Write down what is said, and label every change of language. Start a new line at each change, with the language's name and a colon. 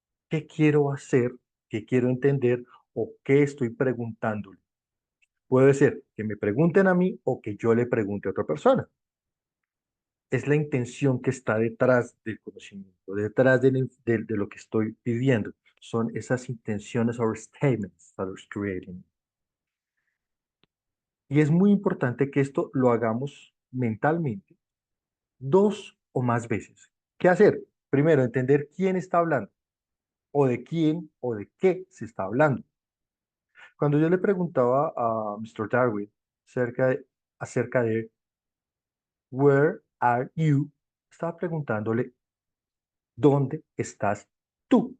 Spanish: ¿Qué quiero hacer? ¿Qué quiero entender? ¿O qué estoy preguntándole? Puede ser que me pregunten a mí o que yo le pregunte a otra persona. Es la intención que está detrás del conocimiento, detrás de lo que estoy pidiendo. Son esas intenciones o
English: statements that I was creating.
Spanish: Y es muy importante que esto lo hagamos mentalmente dos o más veces. ¿Qué hacer? Primero, entender quién está hablando o de quién o de qué se está hablando. Cuando yo le preguntaba a Mr. Darwin acerca de
English: Where are you,
Spanish: estaba preguntándole ¿dónde estás tú?